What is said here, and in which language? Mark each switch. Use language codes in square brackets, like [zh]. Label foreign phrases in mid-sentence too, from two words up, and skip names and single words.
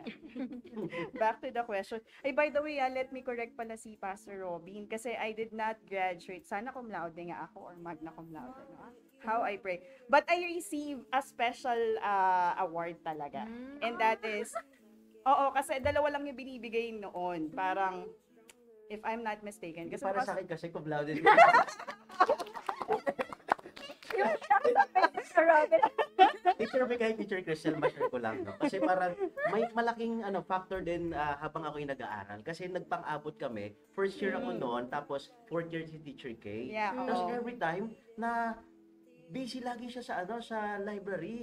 [en] Back to the question. Ay, by the way, let me correct [tl] pala si [en] Pastor Robin kasi I did not graduate. [tl] Sana [la] cum laude [tl] nga ako or [la] magna cum laude. [en] No? How I pray. But I received a special award talaga. And that is, [tl] kasi dalawa lang yung binibigay noon. Parang, [en] if I'm not mistaken. [tl] Kasi Para sa akin kasi [la] cum laude. [tl] Yung shock sa face ni Robin. Teacher Vic, kay Teacher Crystal, ma-share ko lang, no? Kasi parang may malaking factor din habang ako yung nag-aaral. Kasi nagpang-abot kami, [en] first year [tl] ako noon, tapos [en] fourth year [tl] si Teacher K. [en] Yeah, [tl] Tapos oo. [en] every time [tl] na busy lagi siya sa library.